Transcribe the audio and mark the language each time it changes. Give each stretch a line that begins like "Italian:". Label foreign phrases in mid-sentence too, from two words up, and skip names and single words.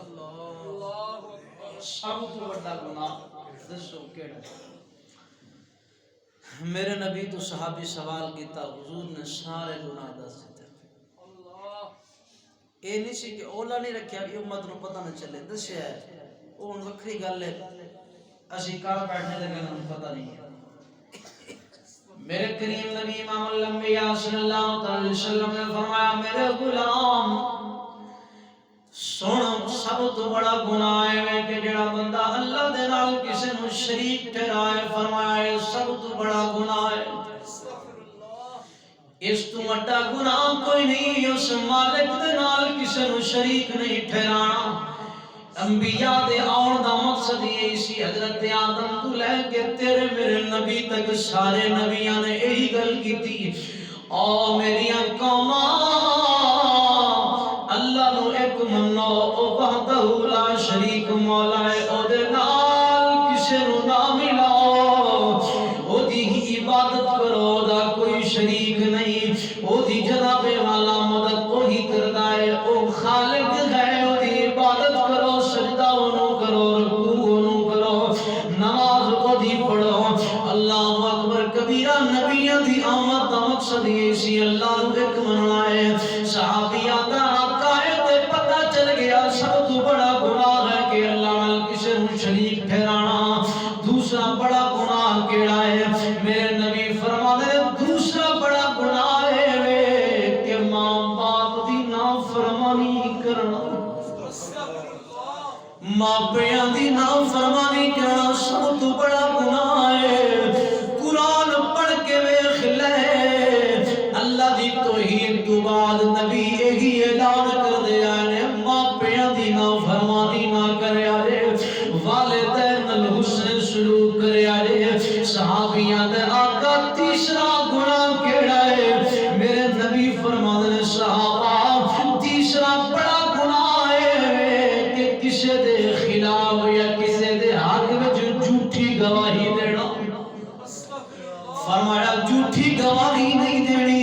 Punjabi: سب تو بڑا گناہ دسو کیڑا ہے؟ میرے نبی تو صحابی سوال کیتا حضور نے سارے گناہ دس دیتے. یہ نہیں سی کہ اولا نہیں رکھیا بھی امت نو پتہ نہ چلے. دسیا ہے وہ ہن وکھری گل ہے اسی کار بیٹھنے لگے نوں پتہ نہیں ہے. میرے کریم نبی امام الانبیاء
Arabic: صلی اللہ علیہ وسلم
Punjabi: نے فرمایا میرے غلام سن سب تو بڑا گناہ ہے کہ جڑا بندہ اللہ دے نال کسے نو شریک ٹھہرائے. فرمایا یہ سب تو بڑا گناہ ہے. اس تو بڑا گناہ کوئی نہیں اس مالک دے نال کسے نو شریک نہیں ٹھہرانا. انبیاء دے آن دا مقصد یہی سی. حضرت آدم تو لے کے تیرے میرے نبی تک سارے نبیاں نے یہی گل کی تھی او میریاں قوماں اللہ نو ایک منو او
Arabic: وحدہ لا شریک
Punjabi: مولا ہے. او دے نال کسے نو نہ ملاؤ. او دی عبادت کرو دا کوئی شریک نہیں. او دی جناب والا مدد وہی کردا ہے. او خالق ہے. او دی عبادت کرو سجدہ انہوں کرو رکوع انہوں کرو نماز او دی پڑھو.
Arabic: اللہ اکبر کبیرہ.
Punjabi: نبیوں دی آمد دا مقصد یہ سی اللہ نو ایک مننا ہے. صحابیہ دا عقائد پتہ چل گیا سب تو بڑا گناہ ہے کہ اللہ نال کسے نو شریک ٹھہرانا. دوسرا بڑا گناہ کیڑا ہے؟
Urdu: میرے نبی فرماتے ہیں
Punjabi: دوسرا بڑا گناہ ہے کہ ماں باپ دی نافرمانی کرنا. ماں پیاں دی نافرمانی کرنا سب تو بڑا گناہ ہے. قرآن پڑھ کے ویکھ لے اللہ دی توحید تو بعد نبی یہی اعلان کر دیا ہے ماں پیاں دی نافرمانی نہ کریا جے. والدین نال حسن سلوک کریا جے. صحابیاں دے آقا تیسرا گناہ کیڑا ہے؟
Urdu: میرے نبی فرماتے ہیں
Punjabi: صحابہ تیسرا بڑا گناہ ہے کہ کسے دے خلاف یا کسے دے حق وچ جھوٹی گواہی دینا. فرمایا جھوٹی گواہی نہیں دینی.